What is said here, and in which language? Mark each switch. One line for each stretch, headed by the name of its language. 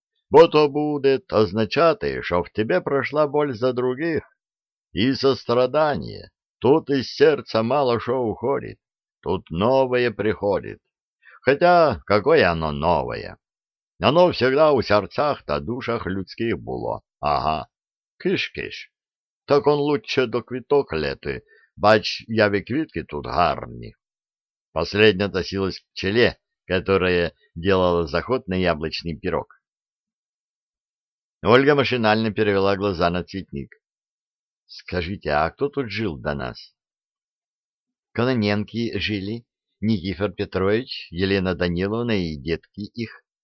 Russian: Бо то будет означать, что в тебе прошла боль за других и сострадание. Тут из сердца мало что уходит, тут новое приходит. Хотя какое оно новое? Оно всегда у сердцах та душах людских было. Ага, киш-киш. Так он лучше
Ukrainian: до квиток лети, бач, яви квитки тут гарні.
Russian: Последняя относилась к пчеле, которая делала заход на яблочный пирог. Ольга машинально перевела глаза на цветник. «Скажите, а кто тут жил до нас?» «Кононенки жили, Никифор Петрович, Елена Даниловна и детки их.